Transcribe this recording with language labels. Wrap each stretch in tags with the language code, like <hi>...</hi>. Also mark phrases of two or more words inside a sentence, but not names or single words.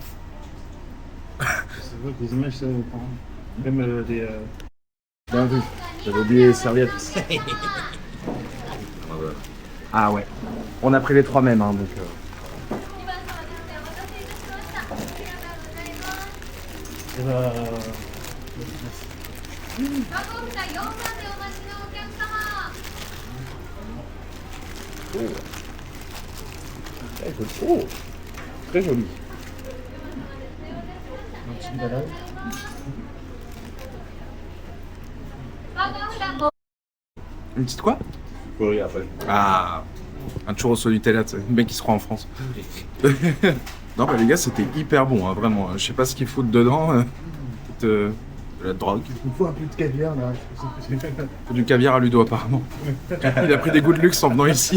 <fr>C'est vrai que les images, ça prend. Même des. Bien vu. J'avais oublié les serviettes. Ah ouais. On a pris les trois mêmes, hein, donc. Et bah,</fr> <ja>ワゴン車4番でお待ちのお客様。</ja> <fr>Oh, très joli. un petit banane.</fr> <ja>ワゴン車</ja> <fr>Une petite quoi? Oui, après. Ah, un churros au Nutella, tu sais, le mec qui se croit en France. Non, bah les gars, c'était hyper bon, hein, vraiment. Je sais pas ce qu'ils foutent dedans. De la drogue. Il faut un peu de caviar là. Du caviar à Ludo, apparemment. Il a pris des goûts de luxe en venant ici.</fr>